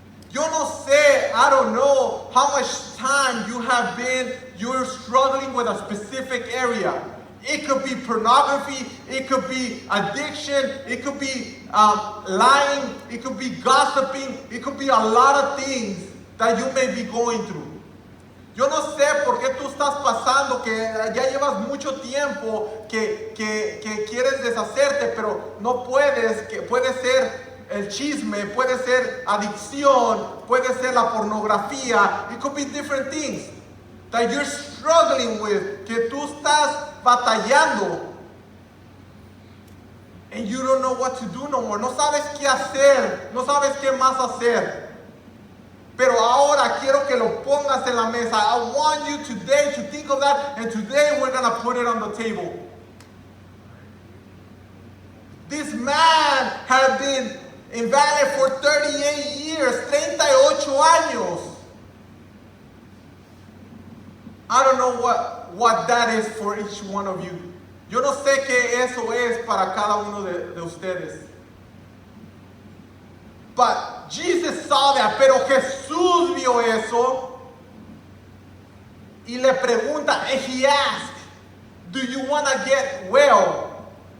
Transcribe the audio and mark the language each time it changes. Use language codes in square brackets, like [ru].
[es] Yo no sé, [en] I don't know how much time you're struggling with a specific area. It could be pornography, it could be addiction, it could be lying, it could be gossiping, it could be a lot of things that you may be going through. [es] Yo no sé por qué tú estás pasando, que ya llevas mucho tiempo que quieres deshacerte, pero no puedes, que puede ser el chisme, puede ser adicción, puede ser la pornografía. [en] It could be different things that you're struggling with, [es] que tú estás batallando. [en] And you don't know what to do no more. [es] No sabes qué hacer, [en] no sabes qué más hacer. [es] Pero ahora quiero que lo pongas en la mesa. [en] I want you today to think of that, and today we're going to put it on the table. This man had been invalid for 38 years, [es] 38 años. [en] I don't know what that is for each one of you. [es] Yo no sé qué eso es para cada uno de ustedes. [en] But Jesus saw that, [es] pero Jesús vio eso y le pregunta, [en] and he asked, do you want to get well?